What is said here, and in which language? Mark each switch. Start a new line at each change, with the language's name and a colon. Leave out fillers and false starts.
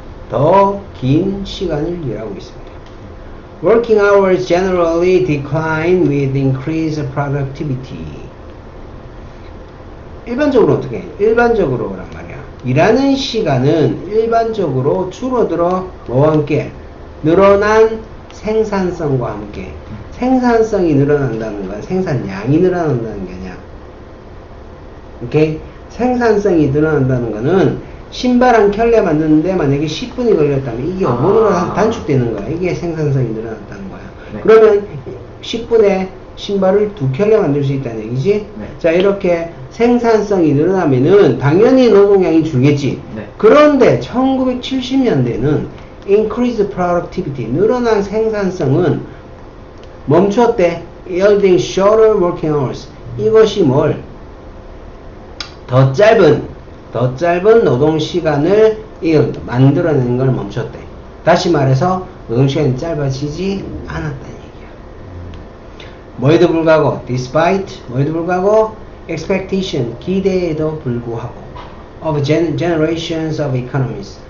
Korean: 더 긴 시간을 일하고 있습니다.
English: Working hours generally decline with increased productivity.
Korean: 일반적으로 어떻게 해? 일반적으로란 말이야. 일하는 시간은 일반적으로 줄어들어 뭐와 함께? 늘어난 생산성과 함께. 생산성이 늘어난다는 건 생산량이 늘어난다는 게 아니야. 오케이? 생산성이 늘어난다는 거는 신발 한 켤레 만드는데 만약에 10분이 걸렸다면 이게 5분으로 단축되는 거야. 이게 생산성이 늘어났다는 거야. 네. 그러면 10분에 신발을 2켤레 만들 수 있다는 얘기지? 네. 자, 이렇게 생산성이 늘어나면은 당연히 노동량이 줄겠지. 네. 그런데 1970년대는
English: increased productivity,
Korean: 늘어난 생산성은 멈췄대.
English: yielding shorter working hours.
Korean: 이것이 뭘? 더 짧은 노동시간을 만들어내는 걸 멈췄대. 다시 말해서 노동시간이 짧아지지 않았다는 얘기야. 뭐에도 불구하고
English: despite,
Korean: 뭐에도 불구하고
English: expectation,
Korean: 기대에도 불구하고
English: of generations of economists.